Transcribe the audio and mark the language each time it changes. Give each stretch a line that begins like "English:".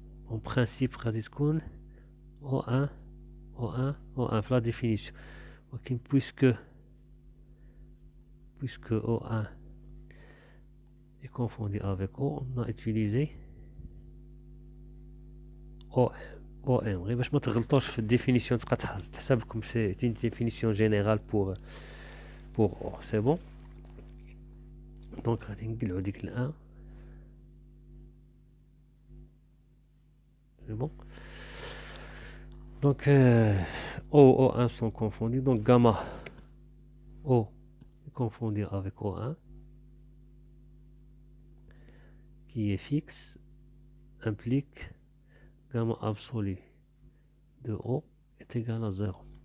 French: En principe
Arabic: غادي تكون
French: O1 في la définition
Arabic: ولكن
French: puisque O1 est confondu avec O on a utilisé OM
Arabic: غير باش ما تغلطوش في الديفينيسيون تبقى تحسب لكم سي
French: une définition générale pour O. C'est bon.
Arabic: Donc غادي نقلعو ديك ال1
French: c'est bon. Donc O et O1 sont confondus donc gamma O est confondu avec O1 qui est fixe implique gamma absolu de O est égal à 0.